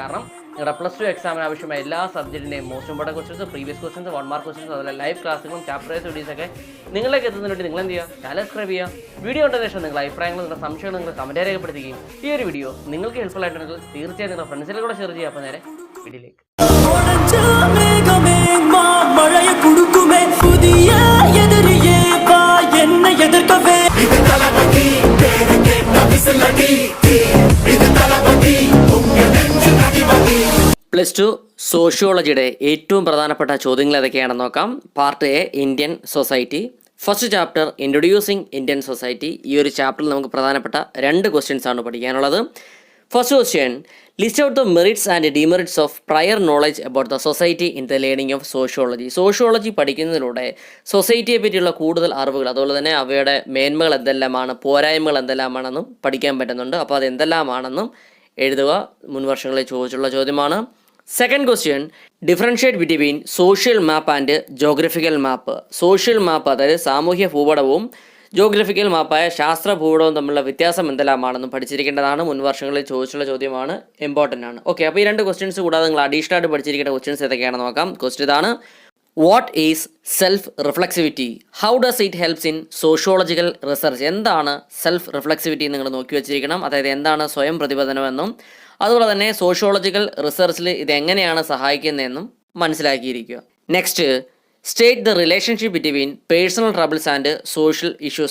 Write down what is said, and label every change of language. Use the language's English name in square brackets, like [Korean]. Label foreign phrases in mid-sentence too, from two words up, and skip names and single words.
[Malayalam] കാരണം നിങ്ങളുടെ +2 എക്സാമിന് ആവശ്യമായ എല്ലാ സബ്ജക്റ്റിൻ്റെയും [English] most important questions, previous questions, 1 mark questions, [Malayalam] അതുപോലെ ലൈവ് ക്ലാസ്സുകളും [English] chapter wise videos [Malayalam] നിങ്ങളിലേക്ക് എത്തുന്നതിന് വേണ്ടി നിങ്ങൾ എന്ത് ചെയ്യുക, [English] channel subscribe [Malayalam] ചെയ്യുക. വീഡിയോ കണ്ടതിന് ശേഷം നിങ്ങളുടെ അഭിപ്രായങ്ങളും നിങ്ങളുടെ സംശയങ്ങളും നിങ്ങൾ കമൻറ്റ് രേഖപ്പെടുത്തുകയും ഈ ഒരു വീഡിയോ നിങ്ങൾക്ക് ഹെൽപ്ഫുൾ ആയിട്ടുണ്ടെങ്കിൽ തീർച്ചയായും നിങ്ങളുടെ ഫ്രണ്ട്സിനെ കൂടെ ഷെയർ ചെയ്യുക. അപ്പോൾ നേരെ വീഡിയോയിലേക്ക്. [Tamil] மழைய குடுக்குமே புதிய எதிரியே வா என்ன எதிர்க்கவே இது தலபதி பேரு கேட்ட விசிலடி இது தலபதி உங்க நெஞ்சு நடிவதி. [Malayalam] +2 സോഷ്യോളജിയുടെ ഏറ്റവും പ്രധാനപ്പെട്ട ചോദ്യങ്ങൾ ഏതൊക്കെയാണെന്ന് നോക്കാം. [English] part A, Indian society. first chapter introducing Indian society. [Malayalam] ഈ ഒരു ചാപ്റ്ററിൽ നമുക്ക് പ്രധാനപ്പെട്ട 2 ക്വസ്റ്റ്യൻസ് ആണ് പഠിക്കാനുള്ളത്. [English] first question, list out the merits and demerits of prior knowledge about the society in the learning of sociology. [Malayalam] സോഷ്യോളജി പഠിക്കുന്നതിലൂടെ സൊസൈറ്റിയെ പറ്റിയുള്ള കൂടുതൽ അറിവുകൾ, അതുപോലെ തന്നെ അവയുടെ മേന്മകൾ എന്തെല്ലാമാണ്, പോരായ്മകൾ എന്തെല്ലാമാണെന്നും പഠിക്കാൻ പറ്റുന്നുണ്ട്. അപ്പോൾ അത് എന്തെല്ലാമാണെന്നും എഴുതുക. മുൻ വർഷങ്ങളിൽ ചോദിച്ചുള്ള ചോദ്യമാണ്. [English] second question, differentiate between social map and geographical map. social map [Malayalam] അതായത് സാമൂഹ്യ ഭൂപടവും [English] geographical map [Malayalam] ശാസ്ത്ര ഭൂപടവും തമ്മിലുള്ള വ്യത്യാസം എന്തെല്ലാമാണെന്നും പഠിച്ചിരിക്കേണ്ടതാണ്. മുൻ വർഷങ്ങളിൽ ചോദിച്ചുള്ള ചോദ്യമാണ്, ഇമ്പോർട്ടൻ്റ് ആണ്. ഓക്കെ, അപ്പോൾ ഈ 2 ക്വസ്റ്റ്യൻസ് കൂടാതെ നിങ്ങൾ അഡീഷണൽ ആയിട്ട് പഠിച്ചിരിക്കേണ്ട ക്വസ്റ്റ്യൻസ് ഏതൊക്കെയാണെന്ന് നോക്കാം. ക്വസ്റ്റ്യൻ ഇതാണ്: [English] what is self reflexivity? how does it helps in sociological research? [Malayalam] എന്താണ് [English] self reflexivity [Malayalam] നിങ്ങൾ നോക്കി വെച്ചിരിക്കണം. അതായത് എന്താണ് സ്വയം പ്രതിപദനമെന്നും അതുപോലെ തന്നെ [English] sociological research [Malayalam] ഇത് എങ്ങനെയാണ് സഹായിക്കുന്നതെന്നും മനസ്സിലാക്കിയിരിക്കുക. [English] next, state the relationship between personal troubles and social issues.